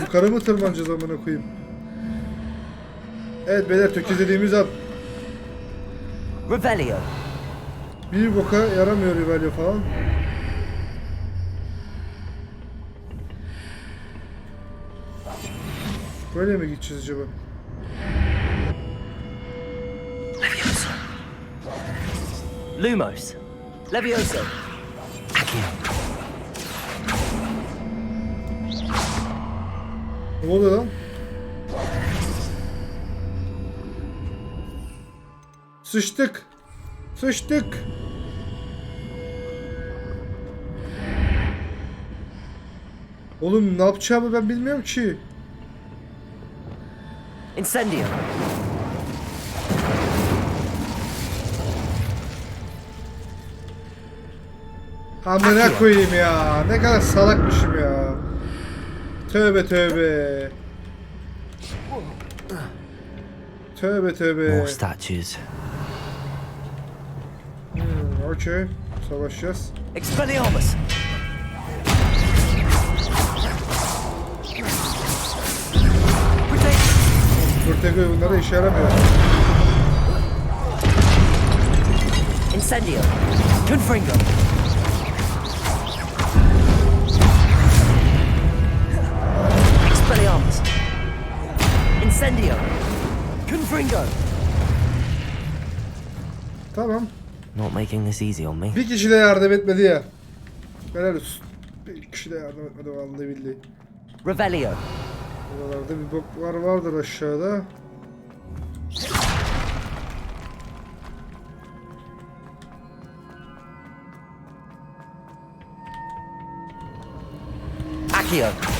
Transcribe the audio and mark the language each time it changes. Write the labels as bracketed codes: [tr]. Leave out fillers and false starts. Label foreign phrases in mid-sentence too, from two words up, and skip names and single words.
[tr] Yukarı mı tırmanacağız amına koyayım? Evet beyler, tökezlediğimiz an. Revelio. Bir boka yaramıyor Revelio falan. Böyle mi gideceğiz acaba? Levioso. Lumos. Levioso. Accio. Ne oluyor lan? Sıçtık. Sıçtık. Oğlum ne yapacağımı ben bilmiyorum ki. Incendio. Amına koyayım ya. Ne kadar salakmışım ya. Tövbe tövbe. Tövbe tövbe. [en] More statues. [tr] Okey. Savaşacağız. Expelliarmus. Kurtegoy bunlara işe yaramıyor. Incendio. Confringo. Expelliarmus. Incendio. Confringo. Tamam. [en] Not making this easy on me. [tr] Bir kişi de yardım etmedi ya. Helal olsun. Bir kişi de yardım etmedi [ar] vallahi billahi. [tr] Revelio. Buralarda bir boklar vardır aşağıda. Accio.